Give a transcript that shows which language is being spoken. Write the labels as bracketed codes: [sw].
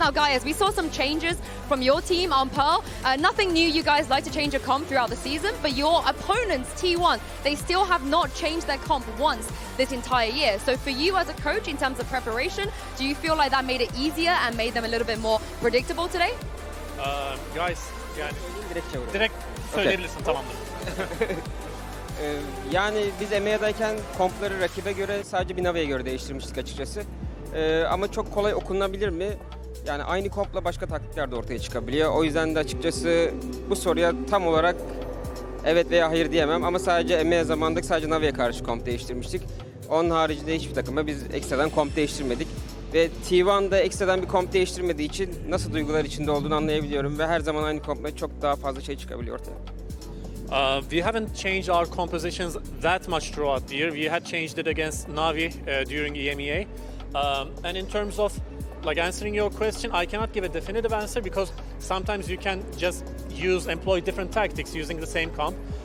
[en] Now, Gaius, we saw some changes from your team on Pearl. Nothing new. You guys like to change your comp throughout the season, but your opponents, T1, they still have not changed their comp once this entire year. So for you as a coach, in terms of preparation, do you feel like that made it easier and made them a little bit more predictable today? [tr] Guys, yani direkt söyleyebilirsin, tamamdır. Yani biz EMEA'dayken kompları rakibe göre sadece bir Navi'ye göre değiştirmiştik açıkçası. Ama çok kolay okunabilir mi? Yani aynı kompla başka taktikler de ortaya çıkabiliyor. O yüzden de açıkçası bu soruya tam olarak evet veya hayır diyemem. Ama sadece EMEA zamanında sadece Navi'ye karşı komp değiştirmiştik. Onun haricinde hiçbir takıma biz ekstradan komp değiştirmedik. Ve T1'da ekstradan bir komp değiştirmediği için nasıl duygular içinde olduğunu anlayabiliyorum. Ve her zaman aynı kompla çok daha fazla şey çıkabiliyor ortaya. [en] We haven't changed our compositions that much throughout the year. We had changed it against Navi during EMEA. And in terms of answering your question, I cannot give a definitive answer because sometimes you can just employ different tactics using the same comp.